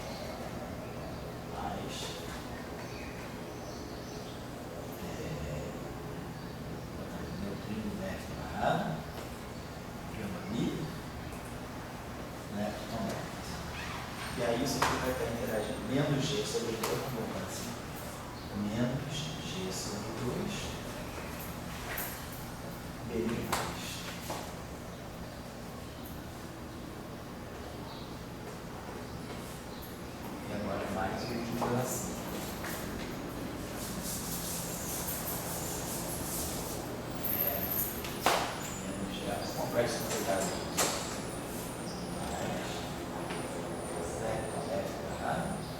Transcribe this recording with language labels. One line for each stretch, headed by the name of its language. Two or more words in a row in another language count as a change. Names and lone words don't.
Portuguese: Mais. Neutrino lepton barrado. Gama mi. Lepton, lepton. E aí isso aqui vai estar interagindo. Menos G sobre 2, vamos botar assim. Menos G sobre 2. BN+. Mais o último pedacinho. Menos G, complexo complicado. Mais lepton, lepton barrado.